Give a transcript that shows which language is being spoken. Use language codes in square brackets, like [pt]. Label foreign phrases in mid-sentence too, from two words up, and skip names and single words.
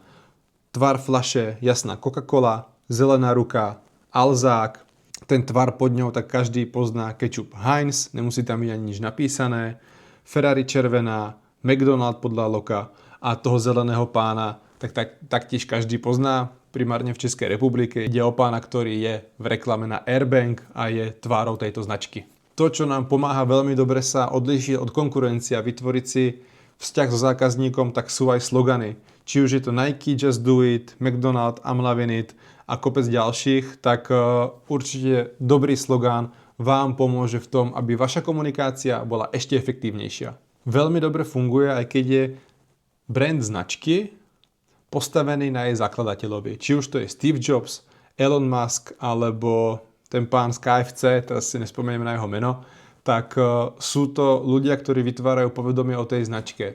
[sk] Tvar fľaše, jasná Coca-Cola, zelená ruka, Alzák, ten tvar pod ňou, tak každý pozná kečup Heinz, nemusí tam byť ani nič napísané, Ferrari červená, McDonald podľa loka a toho zeleného pána, taktiež každý pozná, primárne v Českej republike. Ide o pána, ktorý je v reklame na Airbank a je tvárou tejto značky. To, čo nám pomáha veľmi dobre sa odlíšiť od konkurencie a vytvoriť si vzťah so zákazníkom, tak sú aj slogany. Či už je to Nike, [en] Just Do It, [sk] McDonald, [en] I'm Loving It [sk] a kopec ďalších, tak určite dobrý slogán vám pomôže v tom, aby vaša komunikácia bola ešte efektívnejšia. Veľmi dobre funguje, aj keď je brand značky postavený na jej zakladateľovi. Či už to je Steve Jobs, Elon Musk alebo ten pán z KFC, teraz si nespomeniem na jeho meno, tak sú to ľudia, ktorí vytvárajú povedomie o tej značke.